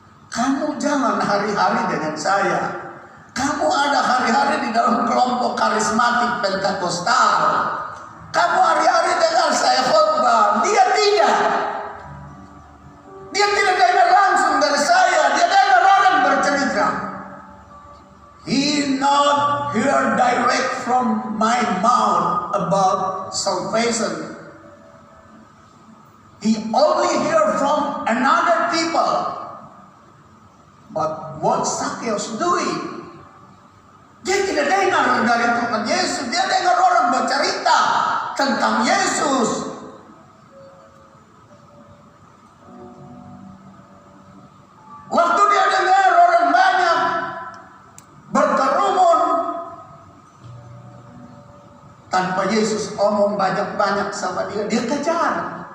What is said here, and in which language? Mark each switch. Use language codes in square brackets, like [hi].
[id] Kamu jangan hari-hari dengan saya. Kamu ada hari-hari di dalam kelompok karismatik Pentakosta. Kamu hari-hari dengar saya khotbah. Dia tidak. Dia tidak dengar langsung dari saya. Dia dengar orang bercerita. [en] He not hear direct from my mouth about salvation. He only hear from another people. But what Sakeus doing? [id] Dia tidak dengar dari Tuhan Yesus. Dia dengar orang bercerita tentang Yesus. Waktu dia dengar orang banyak berkerumun, tanpa Yesus omong banyak-banyak sama dia, dia kejar.